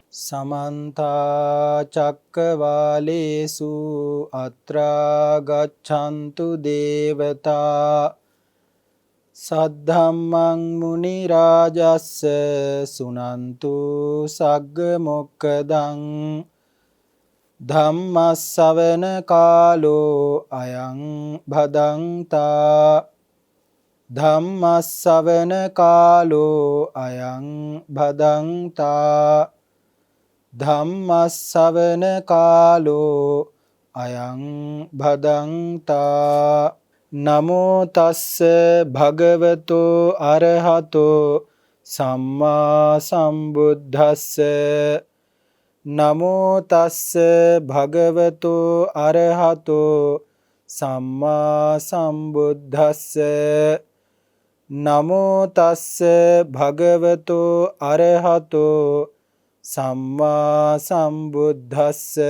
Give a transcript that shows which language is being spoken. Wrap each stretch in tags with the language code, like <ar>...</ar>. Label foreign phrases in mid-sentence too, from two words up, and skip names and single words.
<pi>समन्ता चक्रवालेषु अत्रा गच्छन्तु देवता सद्धम्मं मुनिराजस्य सुनन्तु सग्गमोक्खदं धम्मස්සවන कालो अयं भदन्ता धम्मස්සවන कालो अयं भदन्ता ධම්මස්සවන කාලෝ අයං භදන්තා නමෝ තස්ස භගවතෝ අරහතෝ සම්මා සම්බුද්දස්ස නමෝ තස්ස භගවතෝ අරහතෝ සම්මා සම්බුද්දස්ස නමෝ තස්ස භගවතෝ අරහතෝ සම්මා සම්බුද්දස්ස</pi>